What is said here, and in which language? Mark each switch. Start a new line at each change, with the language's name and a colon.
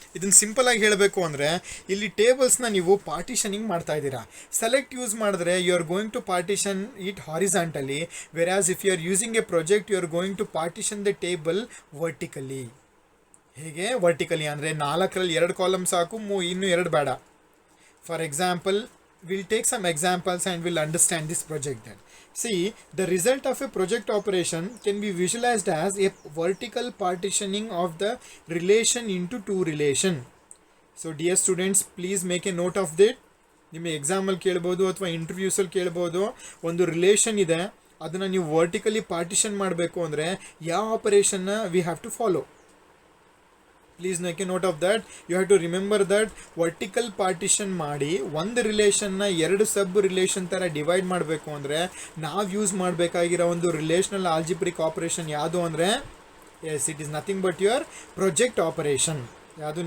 Kannada: ಇದನ್ನು ಸಿಂಪಲಾಗಿ ಹೇಳಬೇಕು ಅಂದರೆ, ಇಲ್ಲಿ ಟೇಬಲ್ಸ್ನ ನೀವು ಪಾರ್ಟಿಷನಿಂಗ್ ಮಾಡ್ತಾ ಇದ್ದೀರಾ. ಸೆಲೆಕ್ಟ್ ಯೂಸ್ ಮಾಡಿದ್ರೆ
English: You are going to partition it horizontally, whereas if you are using a project you are going to partition the table vertically.
Kannada: ಹೇಗೆ ವರ್ಟಿಕಲಿ ಅಂದರೆ 4ರಲ್ಲಿ 2 ಕಾಲಮ್ ಸಾಕು, ಇನ್ನೂ 2 ಬೇಡ.
English: For example, we'll take some examples and we'll understand this project then. See, the result of a project operation can be visualized as a vertical partitioning of the relation into 2 relation. So dear students, please make a note of that.
Kannada: ನಿಮ್ಮ ಎಕ್ಸಾಮಲ್ಲಿ ಕೇಳ್ಬೋದು ಅಥವಾ ಇಂಟರ್ವ್ಯೂಸಲ್ಲಿ ಕೇಳ್ಬೋದು. ಒಂದು relation ಇದೆ, ಅದನ್ನು ನೀವು vertically partition ಮಾಡಬೇಕು ಅಂದರೆ ಯಾವ ಆಪರೇಷನ್ನ
English: We have to follow. Please make a note of that. You have to remember that
Kannada: vertical partition ಮಾಡಿ ಒಂದು ರಿಲೇಷನ್ನ 2 ಸಬ್ ರಿಲೇಷನ್ ಥರ ಡಿವೈಡ್ ಮಾಡಬೇಕು ಅಂದರೆ ನಾವು ಯೂಸ್ ಮಾಡಬೇಕಾಗಿರೋ ಒಂದು ರಿಲೇಷನಲ್ ಆಲ್ಜಿಬ್ರಿಕ್ ಆಪರೇಷನ್ ಯಾವುದು ಅಂದರೆ, S,
English: It is nothing but your project operation.
Kannada: ಯಾವುದು?